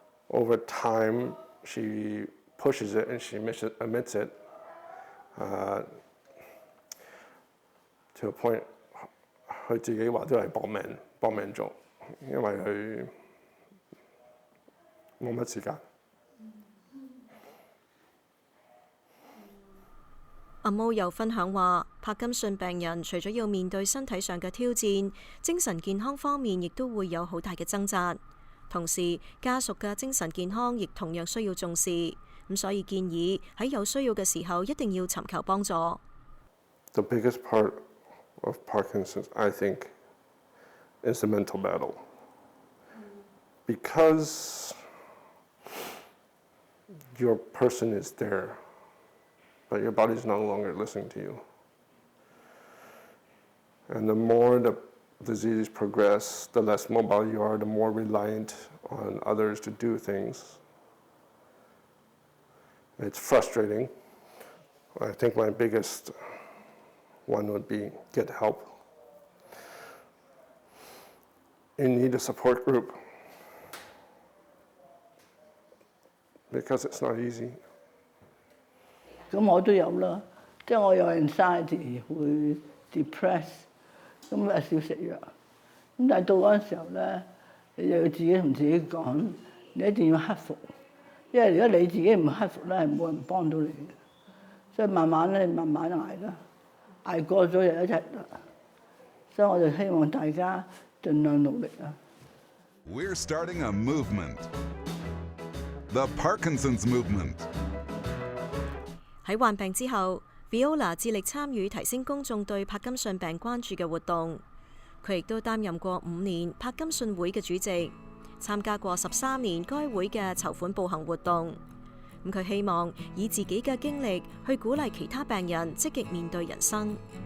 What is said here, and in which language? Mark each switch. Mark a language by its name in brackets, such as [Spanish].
[English] Over time, she pushes it and she admits it to a point. [Cantonese] 佢自己話都係搏命做，因為佢冇乜時間。阿毛又分享話，柏金遜病人除咗要面對身體上嘅挑戰，精神健康方面亦都會有好大嘅掙扎。同時，家屬嘅精神健康亦同樣需要重視。咁所以建議喺有需要嘅時候，一定要尋求幫助。 [English] The biggest part of Parkinson's, I think, is the mental battle. Because your person is there, but your body's no longer listening to you. And the more the disease progresses, the less mobile you are, the more reliant on others to do things. It's frustrating. I think my biggest one would be get help. You need a support group because it's not easy. [Cantonese] 咁我都有啦，即係我有 anxiety 會 depress， 咁咪少食藥。咁但係到嗰陣時候咧，你就要自己同自己講，你一定要克服，因為如果你自己唔克服咧，係冇人幫到你嘅。所以慢慢咧，慢慢捱啦，捱過咗就一日啦。所以我就希望大家盡量努力啦。 [English] We're starting a movement. The Parkinson's Movement. [Cantonese] 喺患病之後 ，Viola 致力參與提升公眾對柏金遜病關注嘅活動。佢亦都擔任過5年柏金遜會嘅主席，參加過13年該會嘅籌款步行活動。佢希望以自己嘅經歷去鼓勵其他病人積極面對人生。